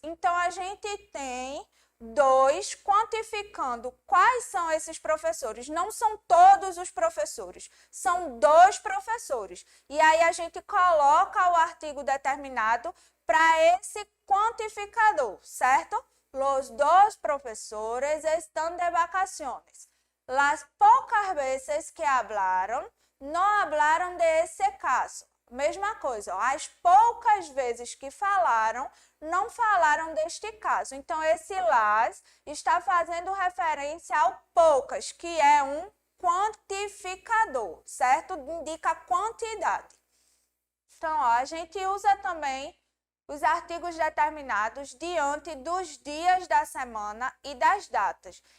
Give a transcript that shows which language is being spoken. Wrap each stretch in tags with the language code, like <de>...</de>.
<pt>Então, a gente tem dois quantificando quais são esses professores. Não são todos os professores, são dois professores. E aí a gente coloca o artigo determinado para esse quantificador, certo?</pt> <es>Los dos</es> <pt>professores estão</pt> <es>de vacaciones. Las pocas veces que hablaron, no hablaron de ese caso.</es> <pt>Mesma coisa, ó, as poucas vezes que falaram, não falaram deste caso. Então, esse las está fazendo referência ao poucas, que é um quantificador, certo? Indica a quantidade. Então, ó, a gente usa também os artigos determinados diante dos dias da semana e das datas.</pt>